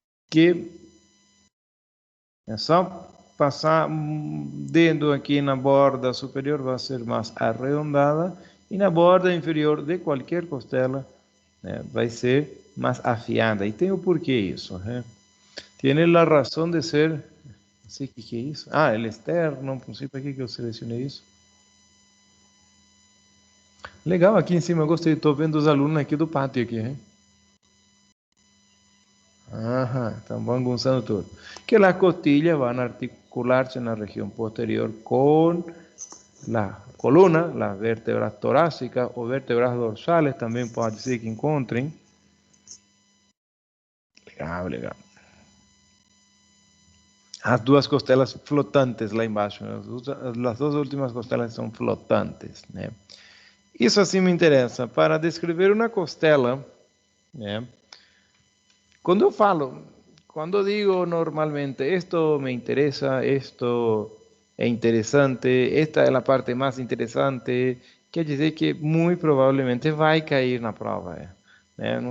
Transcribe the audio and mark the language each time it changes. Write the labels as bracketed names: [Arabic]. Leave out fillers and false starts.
[Portuguese] Que é só passar dedo aqui na borda superior, vai ser mais arredondada, e na borda inferior de qualquer costela, né, vai ser mais afiada. E tem o porquê isso, né? [Spanish] Tiene la [Portuguese] razão de ser. Não sei o que é isso. Ah, [Spanish] el externo, [Portuguese] não sei para que eu selecionei isso. Legal, aqui em cima eu gostei, estou vendo os alunos aqui do pátio aqui, hein? [Spanish] Ajá, están [Portuguese] bagunçando tudo. [Spanish] Que las costillas van a articularse en la región posterior con la columna, las vértebras torácicas o vértebras dorsales, también [Portuguese] pode ser que encontrem. Legal, legal. As duas costelas flotantes lá embaixo, né? As duas últimas costelas são flotantes, né? Isso assim me interessa. Para descrever uma costela, né? Quando eu falo, quando digo normalmente, [Spanish] esto me interesa, [Portuguese] esto é interessante, esta é a parte mais interessante, quer dizer que muito provavelmente vai cair na prova. Né?